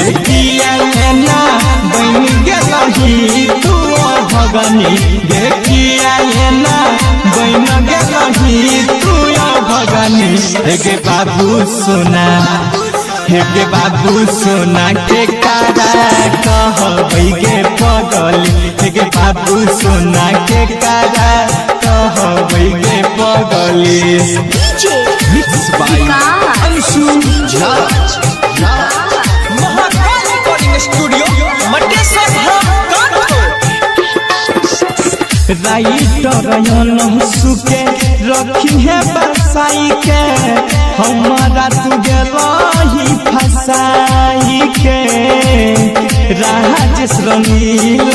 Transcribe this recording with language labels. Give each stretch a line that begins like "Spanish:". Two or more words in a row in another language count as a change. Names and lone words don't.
Angika: किया ना बन गेलही तू भगनी गे किया ना बन गेलही तू भगनी हे बाबू सोना हे बाबू सोना के कारा कहबै गे पगली हे बाबू सोना के कारा कहबै गे पगली
English: mix by
Angika: अंशु राज महाकाल रिकॉर्डिंग स्टूडियो मटेश्वर राइटर सुके रखी है बसाई के हमारा तू गेलही फसाई के राजेश रंगीला